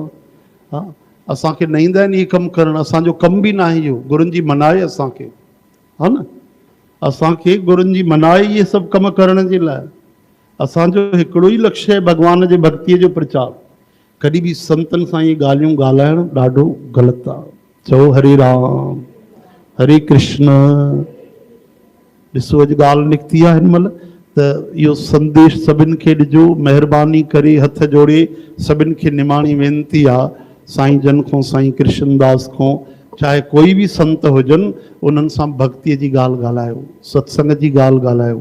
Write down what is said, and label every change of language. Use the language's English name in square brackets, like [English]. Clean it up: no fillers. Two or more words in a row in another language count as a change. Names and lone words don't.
[Sindhi] हा, असांखे न ईंदा आहिनि इहे कमु करणु, असांजो कमु बि न आहे इहो, गुरुनि जी मनाए असांखे, हा न, असांखे गुरुनि जी मनाए इहे सभु कमु करण जे लाइ। असांजो हिकिड़ो ई लक्ष्य आहे भॻवान जे भक्तीअ जो प्रचार। कॾहिं बि संतनि सां इहे ॻाल्हियूं ॻाल्हाइणु ॾाढो ग़लति आहे। चओ हरे राम हरे कृष्ण। ॾिसो अॼु ॻाल्हि निकिती आहे हिन महिल, त इहो संदेश सभिनि खे ॾिजो, महिरबानी करे हथ जोड़े सभिनि खे निमाणी वेनिती आहे, साईं जन खां साईं कृष्णदास खां, चाहे कोई बि संत हुजनि, उन्हनि सां भक्तीअ जी ॻाल्हि ॻाल्हायो, सत्संग जी ॻाल्हि ॻाल्हायो।